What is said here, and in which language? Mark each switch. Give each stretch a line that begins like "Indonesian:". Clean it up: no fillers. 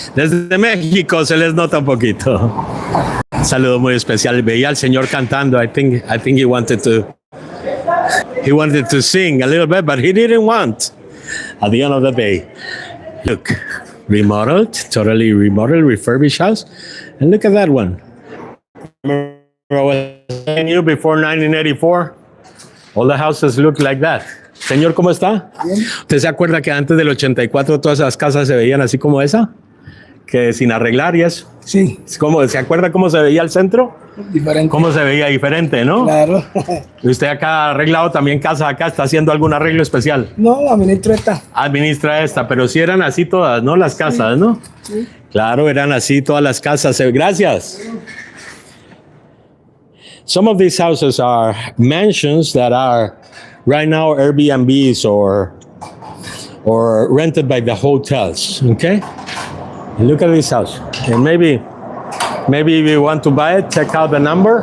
Spanish: Desde México se les nota un poquito. Un saludo muy especial. Veía al señor cantando.
English: I think he wanted to sing a little bit, but he didn't want. At the end of the day, look, remodeled, totally remodeled, refurbished house, and look at that one. Remember I was saying you before 1984? All the houses look like that.
Spanish: Señor, ¿cómo está? Bien. ¿Usted se acuerda que antes del 84 todas esas casas se veían así como esa? Que sin arreglar y eso. Sí. ¿Se acuerda cómo se veía el centro? Diferente. ¿Cómo se veía diferente, no? Claro. ¿Y usted acá ha arreglado también casa acá? ¿Está haciendo algún arreglo especial? No, administro esta. Administra esta, pero sí eran así todas, ¿no? Las casas, ¿no? Sí. Claro, eran así todas las casas. Gracias.
English: Some of these houses are mansions that are right now Airbnbs or rented by the hotels, okay? And look at this house. And maybe if you want to buy it, check out the number.